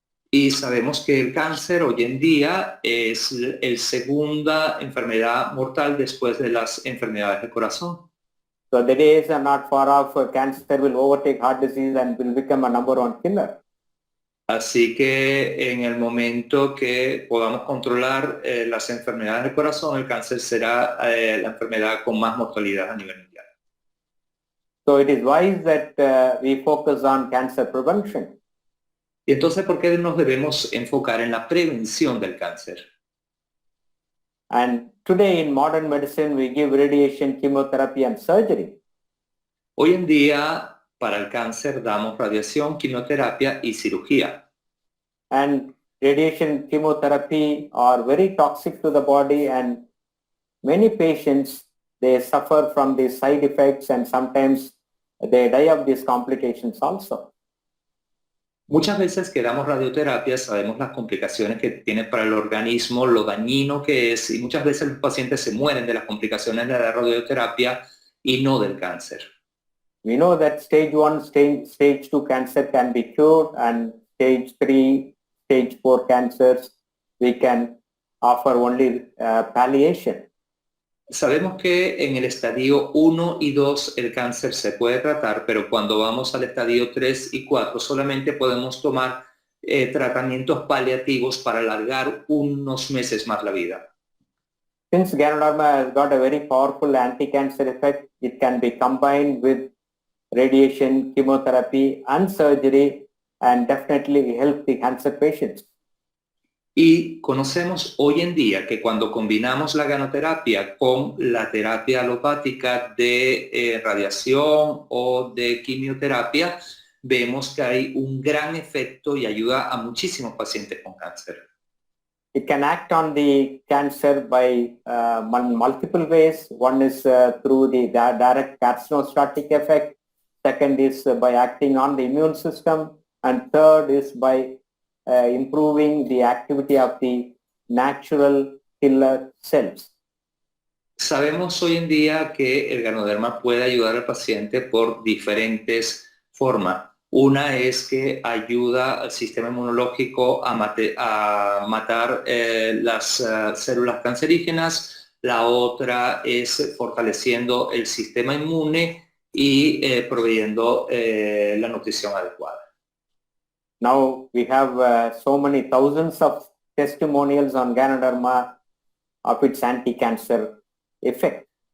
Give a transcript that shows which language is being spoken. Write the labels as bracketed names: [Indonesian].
[Spanish] Y sabemos que el cáncer hoy en día es la segunda enfermedad mortal después de las enfermedades del corazón. [English] So the days are not far off. Cancer will overtake heart disease and will become a number one killer. [Spanish] Así que en el momento que podamos controlar las enfermedades del corazón, el cáncer será la enfermedad con más mortalidad a nivel mundial. [English] So it is wise that we focus on cancer prevention. [Spanish] Y entonces, ¿por qué nos debemos enfocar en la prevención del cáncer? [English] And today in modern medicine, we give radiation, chemotherapy, and surgery. [Spanish] Hoy en día, para el cáncer damos radiación, quimioterapia y cirugía. [English] And radiation, chemotherapy are very toxic to the body, and many patients, they suffer from these side effects and sometimes they die of these complications also. [Spanish] Muchas veces que damos radioterapia sabemos las complicaciones que tiene para el organismo, lo dañino que es, y muchas veces los pacientes se mueren de las complicaciones de la radioterapia y no del cáncer. [English] We know that stage 1, stage 2 cancer can be cured, and stage 3, stage 4 cancers, we can offer only palliation. [Spanish] Sabemos que en el estadio 1 y 2 el cáncer se puede tratar, pero cuando vamos al estadio 3 y 4 solamente podemos tomar tratamientos paliativos para alargar unos meses más la vida. [English] Since Ganoderma has got a very powerful anti-cancer effect, it can be combined with radiation, chemotherapy, and surgery, and definitely help the cancer patients. [Spanish] Y conocemos hoy en día que cuando combinamos la ganoterapia con la terapia alopática de radiación o de quimioterapia, vemos que hay un gran efecto y ayuda a muchísimos pacientes con cáncer. [English] It can act on the cancer by multiple ways. One is through the direct carcinostatic effect. Second is by acting on the immune system. And third is by improving the activity of the natural killer cells. [Spanish] Sabemos hoy en día que el Ganoderma puede ayudar al paciente por diferentes formas. Una es que ayuda al sistema inmunológico a matar las células cancerígenas. La otra es fortaleciendo el sistema inmune y proveyendo la nutrición adecuada. [English] Now we have so many thousands of testimonials on Ganoderma of its anti-cancer effect.